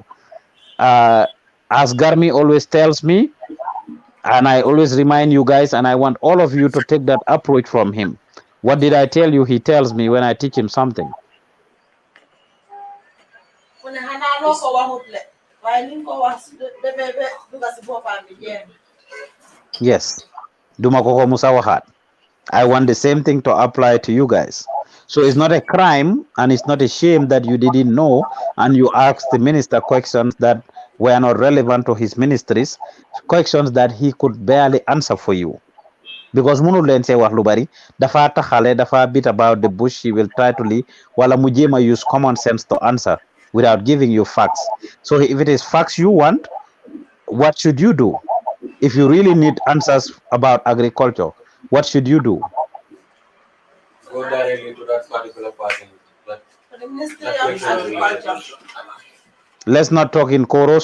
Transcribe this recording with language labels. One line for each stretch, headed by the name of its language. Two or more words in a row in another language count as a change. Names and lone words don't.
English: As Garmi always tells me, and I always remind you guys, and I want all of you to take that approach from him. What did I tell you? He tells me when I teach him something. Yes.
Wolof: Duma koko musawahat.
English: I want the same thing to apply to you guys. So it's not a crime and it's not a shame that you didn't know and you asked the minister questions that were not relevant to his ministries, questions that he could barely answer for you. Because
Wolof: munu len say wax lu bari dafa taxale dafa
English: bit about the bush, he will try to leave
Wolof: wala mu jema
English: use common sense to answer without giving you facts. So if it is facts you want, what should you do? If you really need answers about agriculture, what should you do? Go directly to that particular person. Let's not talk in chorus.